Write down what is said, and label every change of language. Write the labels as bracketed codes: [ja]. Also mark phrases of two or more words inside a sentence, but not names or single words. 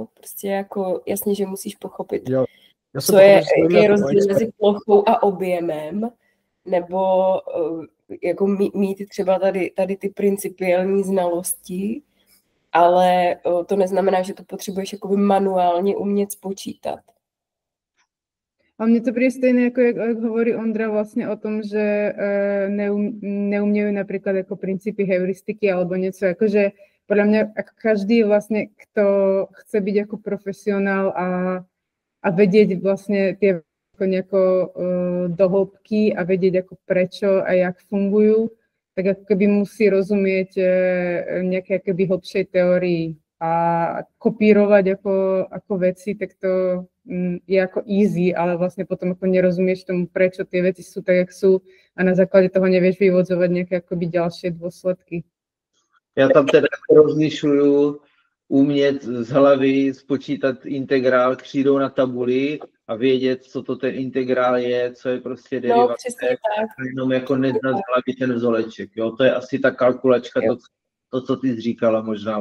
[cs] Prostě jako jasně, že musíš pochopit, co je rozdíl mezi plochou a objemem, nebo jako mít třeba tady ty principiální znalosti, ale to neznamená, že to potřebuješ jakoby manuálně umět spočítat. [sk] A mne to príde stejné, ako jak hovorí Ondra vlastne o tom, že neumiejú napríklad ako princípy heuristiky alebo niečo, akože podľa mňa ako každý vlastne, kto chce byť ako profesionál a vedieť vlastne tie ako nejako do hĺbky a vedieť ako prečo a jak fungujú, tak ako keby musí rozumieť nejaké akoby hlbšej teórii a kopírovať ako veci, tak to je ako easy, ale vlastne potom ako nerozumieš tomu, prečo tie veci sú tak, jak sú a na základe toho nevieš vyvodzovať nejaké akoby ďalšie dôsledky. [cs] Já tam teda rozlišuju umět z hlavy spočítat integrál křídou na tabuli a vědět, co to ten integrál je, co je prostě derivace, jenom jako neznat z hlavy ten vzoreček. Jo? To je asi ta kalkulačka, to, co ty jsi říkala možná.